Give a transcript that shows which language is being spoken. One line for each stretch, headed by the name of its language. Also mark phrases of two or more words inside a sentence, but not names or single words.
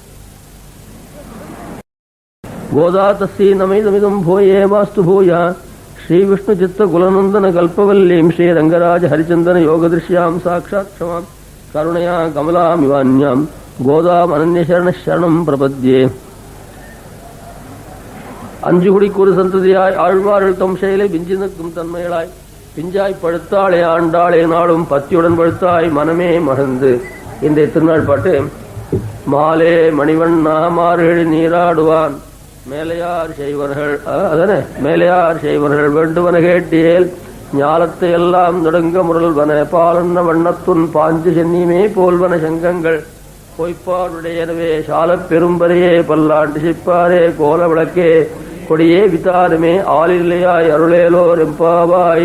Sanskrit: गोदा तस्यै नमैदमिदं भूये वास्तु भूया श्रीविष्णुचित्तकुलनन्दनकल्पवल्लीं श्रीरङ्गराजहरिचन्दनयोगदृश्यां साक्षात् क्षमां करुणया कमलामिवान्यां गोदामनन्यशरणशरणं प्रपद्ये.
Tamil: அஞ்சுகுடிக்கூறு சந்ததியாய் ஆழ்வார்கள் தம் செயலை விஞ்சி நிற்கும் தன்மைகளாய் பிஞ்சாய் பழுத்தாளே ஆண்டாளே நாளும் பத்தியுடன் பழுத்தாய் மனமே மறந்து. இந்த திருநாள் பாட்டு மாலே மணிவண்ணா மார்கழி நீராடுவான் மேலையார் செய்வர்கள் அதனே மேலையார் செய்வர்கள் வேண்டுவன கேட்டியேல் ஞாலத்தை எல்லாம் நடுங்க முரல்வன பாலன்ன வண்ணத்துன் பாஞ்சு சென்னியுமே போல்வன சங்கங்கள் பொய்ப்பாருடையனவே சாலப் பெரும்பரையே பல்லாண்டு சிப்பாரே கோல விளக்கே கொடியே வித்தாருமே ஆளில்லையாய் அருளேலோர் எம்பாவாய்.